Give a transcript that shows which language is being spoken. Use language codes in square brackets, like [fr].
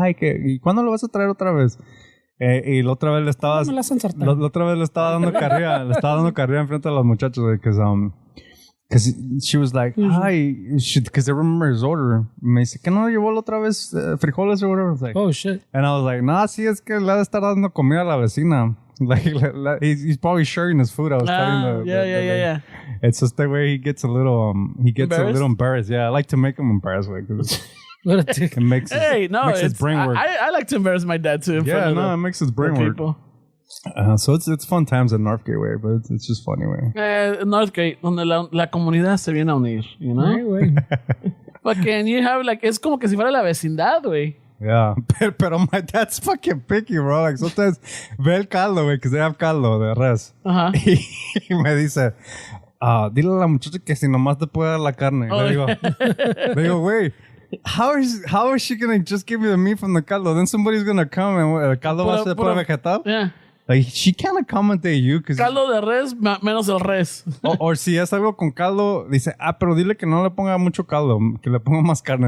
[es] ¿Y cuándo lo vas a traer otra vez? Y la otra vez le estaba dando carrilla, enfrente de los muchachos, [en] because she was like, hi, because they remember his order. [es] Me dice, ¿qué no llevó la otra vez frijoles [en] or whatever? Like, oh shit. [es] And I was like, nah, sí, es que le ha de estar dando comida a la vecina. [en] Like he's probably sharing his food. I was telling yeah. It's just the way he gets a little embarrassed. Yeah, I like to make him embarrassed, because what a dick. It makes his brain work. I like to embarrass my dad too. It makes his brain work. So it's fun times at Northgate, way, but it's just funny, way. [es] Northgate, donde la comunidad se viene a unir, [en] you know? Fucking, you have like, [es] es como que si fuera la vecindad, güey. [en] Yeah, pero my dad's fucking picky, bro. Like sometimes [es] ve el caldo, [en] güey, because they have caldo de res. Uh-huh. [es] Y me dice, dile a la muchacha que si nomás te puede dar la carne. Le digo, [en] güey, how is she gonna just give you the meat from the caldo? Then somebody's gonna come and [es] el caldo va a ser pura vegetal. [en] Yeah. Like, she can't accommodate you. [es] Caldo de res menos el res. Or si es algo con caldo, dice, pero dile que no le ponga mucho caldo, que le ponga más carne.